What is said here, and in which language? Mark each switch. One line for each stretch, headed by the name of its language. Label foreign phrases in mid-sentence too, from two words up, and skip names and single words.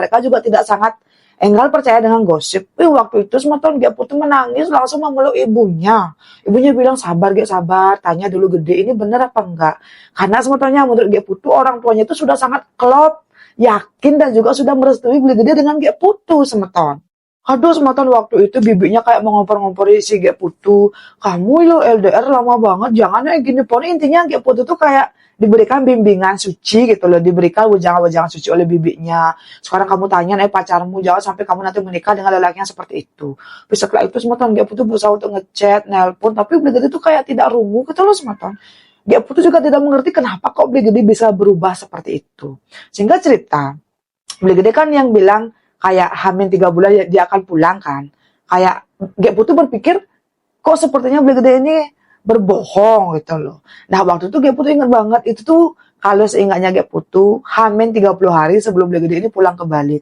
Indonesian: Mereka juga tidak sangat enggal percaya dengan gosip. Waktu itu semeton Ge Putu menangis langsung memeluk ibunya. Ibunya bilang sabar Ge, sabar. Tanya dulu Gede ini benar apa enggak. Karena semetonnya menurut Ge Putu orang tuanya itu sudah sangat klop, yakin dan juga sudah merestui Beli Gede dengan Ge Putu semeton. Aduh semeton waktu itu bibinya kayak mengompor-ngompori si Ge Putu. Kamu lo LDR lama banget, jangan kayak gini. Pokoknya intinya Ge Putu tuh kayak diberikan bimbingan suci gitu loh. Diberikan wejangan-wejangan suci oleh bibinya. Sekarang kamu tanya pacarmu, jangan sampai kamu nanti menikah dengan lelaki yang seperti itu. Terus setelah itu semeton Ge Putu berusaha untuk ngechat, nelpon. Tapi Beli Gede tuh kayak tidak rungu gitu loh semeton. Ge Putu juga tidak mengerti kenapa kok Beli Gede bisa berubah seperti itu. Sehingga cerita, Beli Gede kan yang bilang kayak hamil 3 bulan dia akan pulang kan. Kayak Ge Putu berpikir kok sepertinya Beli Gede ini berbohong gitu loh. Nah waktu itu Ge Putu ingat banget itu tuh kalau seingatnya Gek Putu, Hamin 30 hari sebelum Beli Gede ini pulang ke Bali.